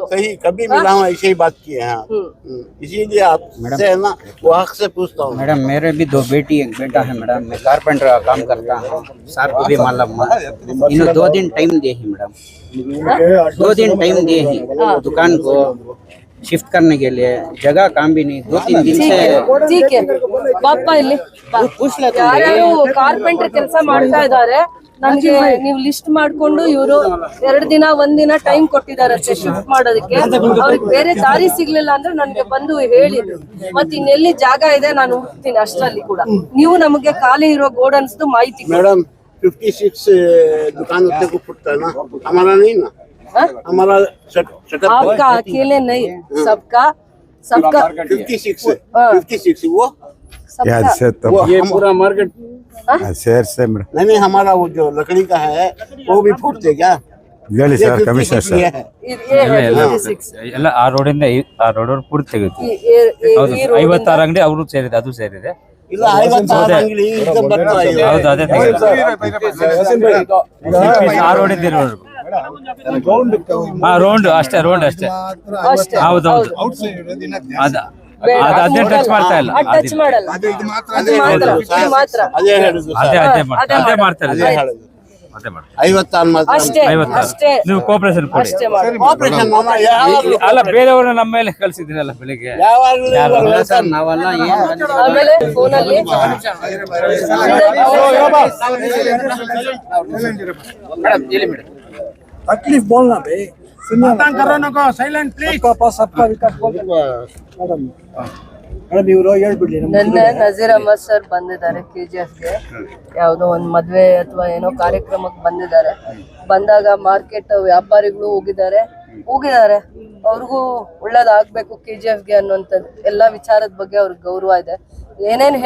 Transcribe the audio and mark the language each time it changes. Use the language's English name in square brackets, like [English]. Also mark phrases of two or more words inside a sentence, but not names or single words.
[Hindi] सही, कभी मिला हूँ ऐसे ही बात किए हैं। इसीलिए आप है ना वो हक से पूछता हूँ। मैडम मेरे भी 2 बेटी 1 बेटा है मैडम, मैं कारपेंटर का काम करता हूँ, साहब को भी मालूम है। इन्होंने 2 दिन टाइम दिए ही मैडम, 2 दिन टाइम दिए ही दुकान को शिफ्ट करने के लिए, जगह काम भी नहीं, 2-3 दिन से। ठीक है [Kannada] ಪಾಪ ಇಲ್ಲಿ ಯಾರ್ಯಾರು ಕಾರ್ಪೆಂಟರ್ ಕೆಲಸ ಮಾಡ್ತಾ ಇದಾರೆ ನನ್ಗೆ ನೀವು ಲಿಸ್ಟ್ ಮಾಡ್ಕೊಂಡು, ಇವರು 2 ದಿನ 1 ದಿನ ಟೈಮ್ ಕೊಟ್ಟಿದ್ದಾರೆ ಅಷ್ಟೇ ಶಿಫ್ಟ್ ಮಾಡೋದಕ್ಕೆ. ಅವ್ರಿಗೆ ಬೇರೆ ದಾರಿ ಸಿಗ್ಲಿಲ್ಲ ಅಂದ್ರೆ ನನ್ಗೆ ಬಂದು ಹೇಳಿದ್ರು, ಮತ್ತೆ ಇನ್ನೆಲ್ಲಿ ಜಾಗ ಇದೆ ನಾನು ಹುಡುಕ್ತೀನಿ ಅಷ್ಟರಲ್ಲಿ ಕೂಡ. ನೀವು ನಮಗೆ ಖಾಲಿ ಇರೋ ಗೋಡನ್ಸ್ ಮಾಹಿತಿ [Hindi] मैडम 56 दुकान अपने को फुटता है ना, हमारा नहीं ना। हमारा शटर आपका अकेले नहीं, सबका 56 वो याद से तो ये पूरा मार्केट शहर से मैडम नहीं, हमारा वो जो लकड़ी का है वो भी फूटते क्या? [Kannada] ಹೇಳಿ ಸರ್ ಕಮಿಷನರ್ ಸರ್. ಎಲ್ಲ ಆ ರೋಡಿಂದ ಆ ರೋಡ್ ಪೂರ್ತಿ ತೆಗೆದು ಹೌದು 56 ಅಂಗಡಿ ಅವರು ಸೇರಿದೆ, ಅದು ಸೇರಿದೆ. ಇಲ್ಲ 56 ಅಂಗಡಿ ಈಗ ಬರ್ತಾ ಇದೆ. ಹೌದು ಅದೇ ತೆಗೆದು ಆ ರೋಡಿಂದ ಇರೋವರೆಗೂ ರೌಂಡ್ ಅಷ್ಟೇ, ರೋಡ್ ಅಷ್ಟೇ. ಹೌದೌದು, ಅದನ್ನೇ ಟಚ್ ಮಾಡ್ತಾ ಇಲ್ಲ, ಟಚ್ ಮಾಡಲ್ಲ. ಅದೇ ಹೇಳುದು ಅದೇ ಅದೇ ಮಾಡ್ತಾರೆ, ಅದೇ ಹೇಳುದು. ಅದೇ ಮಾಡ್ತಾರೆ. 56 ಮಾತ್ರ ಅಷ್ಟೇ ಅಷ್ಟೇ ನೀವು ಕೋಪರೇಷನ್ ಕೊಡಿ. ಅಷ್ಟೇ ಮಾಡಿ. ಆಪರೇಷನ್ ಅಲ್ಲ ಬೇರೆಯವ್ರನ್ನ ನಮ್ಮ ಮೇಲೆ ಕಳ್ಸಿದ್ರಲ್ಲ ಬೆಳಿಗ್ಗೆ. ಯಾವಾಗಲೂ [Hindi] सर नावाला ये [Kannada] ಆಮೇಲೆ ಫೋನಲ್ಲಿ [Hindi] तकलीफ बोलना भाई, [English] silent please. [Hindi] सबका विकास मैडम [Kannada] ಇವರು ಹೇಳ್ಬಿಡ್ಲಿ. ನನ್ನ ನಜೀರ್ ಅಹಮದ್ ಸರ್ ಬಂದಿದ್ದಾರೆ KGF ಗೆ, ಯಾವುದೋ ಒಂದು ಮದ್ವೆ ಅಥವಾ ಏನೋ ಕಾರ್ಯಕ್ರಮಕ್ಕೆ ಬಂದಿದ್ದಾರೆ. ಬಂದಾಗ ಮಾರ್ಕೆಟ್ ವ್ಯಾಪಾರಿಗಳು ಹೋಗಿದ್ದಾರೆ, ಅವ್ರಿಗೂ ಒಳ್ಳೇದಾಗ್ಬೇಕು KGF ಗೆ ಅನ್ನುವಂಥದ್ದು ಎಲ್ಲಾ ವಿಚಾರದ ಬಗ್ಗೆ ಅವ್ರಿಗೆ ಗೌರವ ಇದೆ.